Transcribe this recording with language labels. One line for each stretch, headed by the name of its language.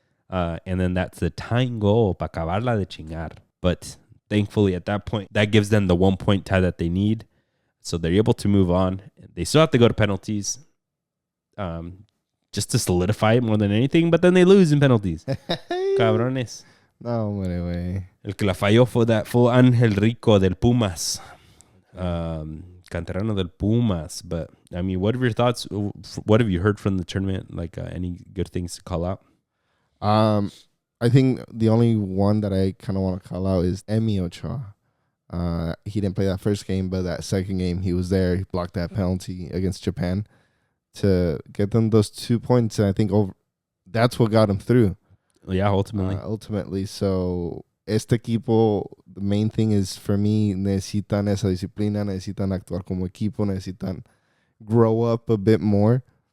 English: And then that's the tying goal,
Spanish: pa acabarla de chingar.
English: But thankfully, at that point, that gives them the 1 point tie that they need. So they're able to move on. They still have to go to penalties just to solidify it more than anything. But then they lose in penalties.
Spanish: Cabrones. No, güey. El que la falló fue Ángel Rico del Pumas. Canterano del Pumas.
English: But, I mean, what are your thoughts? What have you heard from the tournament? Like, any good things to call out? I think the only one that I kind of want to call out is Emi Ochoa. He didn't play that first game, but that second game he was there. He blocked that penalty against Japan to get them those 2 points, and I think that's what got him through. Yeah, ultimately. So
Spanish: este equipo,
English: the main thing is for me,
Spanish: necesitan esa disciplina, necesitan actuar como equipo, necesitan
English: grow up a bit more.